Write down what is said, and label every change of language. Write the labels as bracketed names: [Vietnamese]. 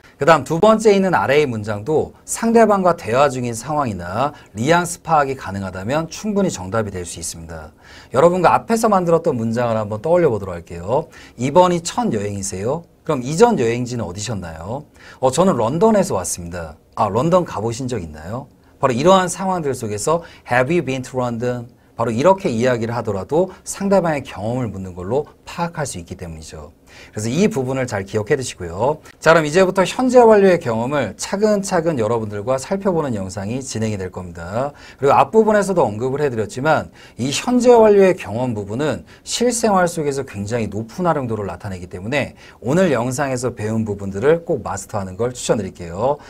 [Korean] 그 다음 두 번째 있는 아래의 문장도 상대방과 대화 중인 상황이나 뉘앙스 파악이 가능하다면 충분히 정답이 될 수 있습니다. 여러분과 앞에서 만들었던 문장을 한번 떠올려 보도록 할게요. 이번이 첫 여행이세요? 그럼 이전 여행지는 어디셨나요? 저는 런던에서 왔습니다. 아, 런던 가보신 적 있나요? 바로 이러한 상황들 속에서 [English] Have you been to London? [Korean] 바로 이렇게 이야기를 하더라도 상대방의 경험을 묻는 걸로 파악할 수 있기 때문이죠. 그래서 이 부분을 잘 기억해 두시고요. 자, 그럼 이제부터 현재 완료의 경험을 차근차근 여러분들과 살펴보는 영상이 진행이 될 겁니다. 그리고 앞부분에서도 언급을 해드렸지만 이 현재 완료의 경험 부분은 실생활 속에서 굉장히 높은 활용도를 나타내기 때문에 오늘 영상에서 배운 부분들을 꼭 마스터하는 걸 추천드릴게요.